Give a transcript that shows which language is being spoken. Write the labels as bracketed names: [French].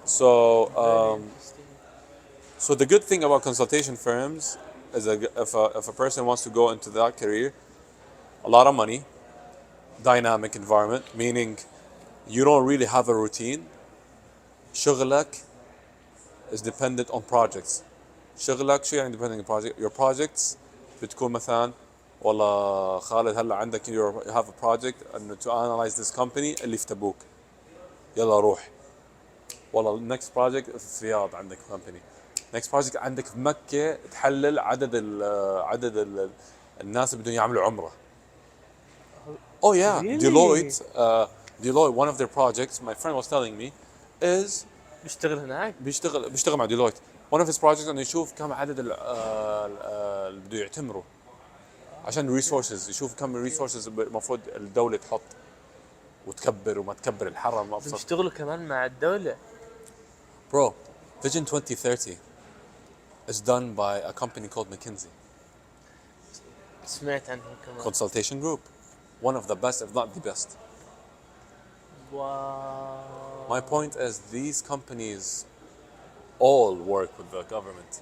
[English] So the good thing about consultation firms is that if a person wants to go into that career, a lot of money, dynamic environment, meaning you don't really have a routine. شغلك is dependent on projects. [Arabic] شغلك شو يعني [English] dependent on project? Your projects [Arabic] بتكون مثلا والله خالد هلا عندك [English] you have a project [Arabic] انه [English] to analyze this company [Arabic] اللي في تبوك. يلا روح. والله [English] next project [Arabic] في الرياض عندك company. next project عندك في مكة تحلل عدد الناس اللي بدهم يعملوا عمرة. [English] Oh yeah, Really? Deloitte, one of their projects, my friend was telling me, is [Arabic] بيشتغل هناك. بيشتغل مع Deloitte. [English] One of his projects [Arabic] انه يشوف كم عدد اللي بده يعتمروا عشان resources، يشوف كم resources المفروض الدولة تحط وتكبر وما تكبر الحرم ابسط. بيشتغلوا كمان مع الدولة. [English] Bro, Vision 2030 is done by a company called McKinsey. [Arabic] سمعت عنهم كمان. [English] Consultation group. One of the best, if not the best. Wow. My point is these companies all work with the government.